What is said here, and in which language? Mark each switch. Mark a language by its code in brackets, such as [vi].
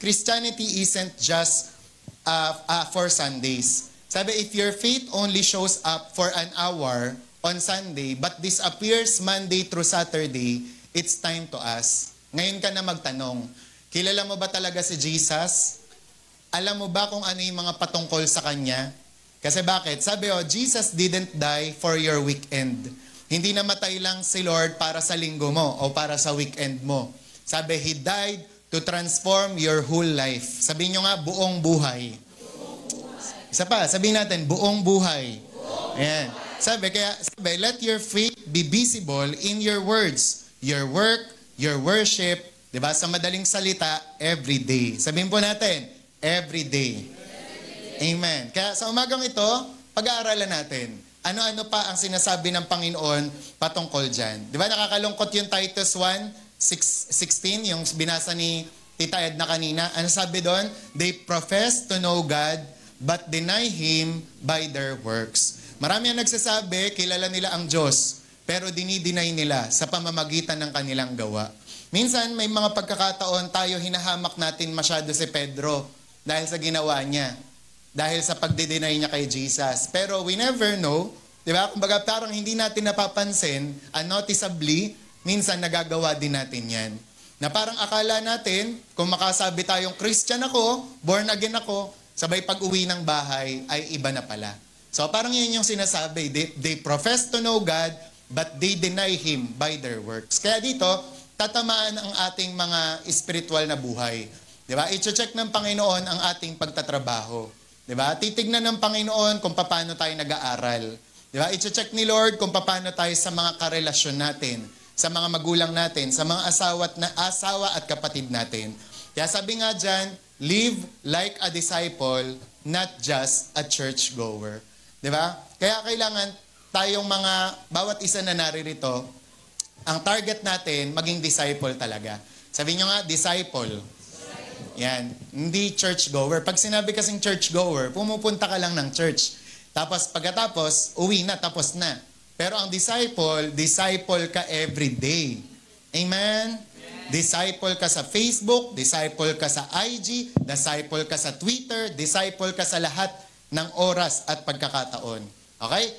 [en] Christianity isn't just for Sundays. Sabi, if your faith only shows up for an hour on Sunday but disappears Monday through Saturday, it's time to ask. [tl] Ngayon ka na magtanong, kilala mo ba talaga si Jesus? Alam mo ba kung ano yung mga patungkol sa Kanya? Kasi bakit? Sabi [en] Jesus didn't die for your weekend. [tl] Hindi namatay lang si Lord para sa linggo mo o para sa weekend mo. [en] Sabi, He died to transform your whole life. [tl] Sabihin nyo nga, buong buhay. Isa pa, sabihin natin, buong buhay. Ayan. [en] Sabi, let your faith be visible in your words, your work, your worship, diba? [tl] Sa madaling salita, [en] every day. [tl] Sabihin po natin, every day. Amen. Kaya sa umagang ito, pag-aaralan natin. Ano-ano pa ang sinasabi ng Panginoon patungkol dyan. Di ba nakakalungkot yung Titus 1:16, yung binasa ni Tita Edna kanina. Ano sabi doon? [en] They profess to know God, but deny Him by their works. [tl] Marami ang nagsasabi, kilala nila ang Diyos, pero dinideny nila sa pamamagitan ng kanilang gawa. Minsan, may mga pagkakataon tayo hinahamak natin masyado si Pedro dahil sa ginawa niya. Dahil sa pagde-deny niya kay Jesus. Pero [en] we never know, [tl] di ba? Kumbaga parang hindi natin napapansin, unnoticeably, minsan nagagawa din natin yan. Na parang akala natin, kung makasabi tayong Christian ako, born again ako, sabay pag-uwi ng bahay ay iba na pala. So parang yun yung sinasabi, [en] they profess to know God, but they deny Him by their works. [tl] Kaya dito, tatamaan ang ating mga spiritual na buhay. Di ba? I-check ng Panginoon ang ating pagtatrabaho. Diba? Titignan ng Panginoon kung paano tayo nag-aaral. Diba? I-check ni Lord kung paano tayo sa mga karelasyon natin, sa mga magulang natin, sa mga asawa at kapatid natin. Kaya sabi nga dyan, [en] live like a disciple, not just a churchgoer. Diba? [tl] Kaya kailangan tayong bawat isa na naririto, ang target natin, maging disciple talaga. Sabi nyo nga, disciple. Yan. Hindi church-goer. Pag sinabi kasing church-goer, pumupunta ka lang ng church. Tapos pagkatapos, uwi na, tapos na. Pero ang disciple ka every day. Amen? Disciple ka sa Facebook, disciple ka sa IG, disciple ka sa Twitter, disciple ka sa lahat ng oras at pagkakataon. Okay?